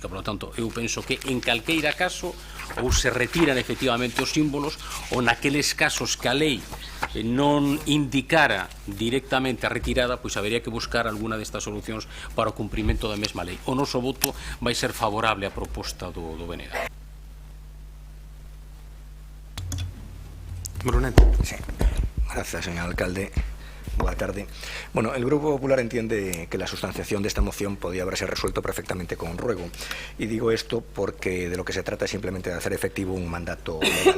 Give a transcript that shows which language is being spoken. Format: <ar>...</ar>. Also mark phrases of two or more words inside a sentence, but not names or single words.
<es>Por lo tanto,</es> <gl>eu penso que en calqueira caso ou se retiran efectivamente os símbolos ou naqueles casos que a lei non indicara directamente a retirada, habería que buscar alguna destas solucións para o cumprimento da mesma lei. O noso voto vai ser favorable á proposta do BNG. Brunete.</gl> <es>Sí. Gracias, señor alcalde. Buenas tardes. Bueno, el Grupo Popular entiende que la sustanciación de esta moción podía haberse resuelto perfectamente con un ruego. Y digo esto porque de lo que se trata es simplemente de hacer efectivo un mandato legal.</es>